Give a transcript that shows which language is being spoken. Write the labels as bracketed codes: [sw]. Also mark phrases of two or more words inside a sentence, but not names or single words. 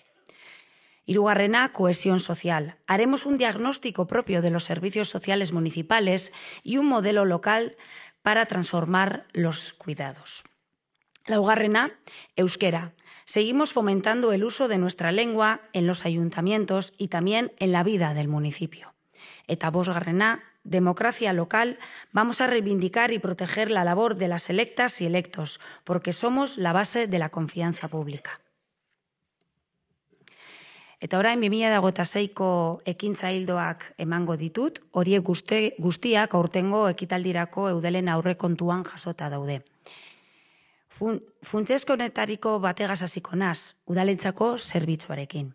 [es] Hirugarrena, cohesión social. Haremos un diagnóstico propio de los servicios sociales municipales y un modelo local para transformar los cuidados. [eu] Laugarrena, euskera. [es] Seguimos fomentando el uso de nuestra lengua en los ayuntamientos y también en la vida del municipio. [eu] Eta bosgarrena, [es] democracia local. Vamos a reivindicar y proteger la labor de las electas y electos, porque somos la base de la confianza pública. [eu] Eta orain 2026ko ekintza ildoak emango ditut, horiek guztiak aurtengo ekitaldirako Eudelen aurrekontuan jasota daude. Funtsezko honetariko bategaz hasiko naz, udalentzako zerbitzuarekin.